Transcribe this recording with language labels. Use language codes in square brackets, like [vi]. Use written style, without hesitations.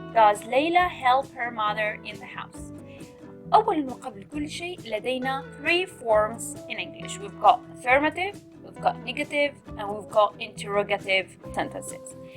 [en] Does Layla help her mother in the house? [ar] أولاً وقبل كل شيء لدينا [en] 3 forms in English. We've got affirmative, we've got negative, and we've got interrogative sentences.